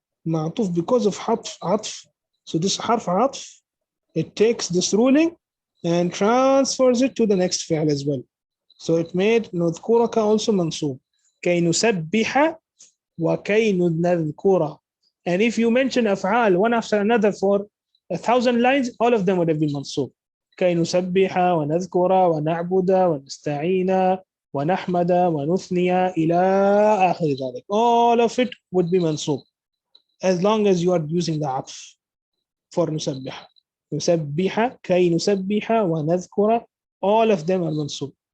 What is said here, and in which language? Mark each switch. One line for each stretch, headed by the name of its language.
English: معطوف because of عطف. So this حرف عطف, it takes this ruling and transfers it to the next فعل as well. So it made نذكرك also منصوب.
Arabic: كي نسبح وكي نذكر.
English: And if you mention أفعال one after another for 1,000 lines, all of them would have been منصوب.
Arabic: كي نسبح ونذكر ونعبد ونستعين ونحمد ونثني إلى آخر ذلك.
English: All of it would be منصوب as long as you are using the عطف for نسبح.
Arabic: نسبح, كي نسبح ونذكر,
English: all of them are
Arabic: منصوب.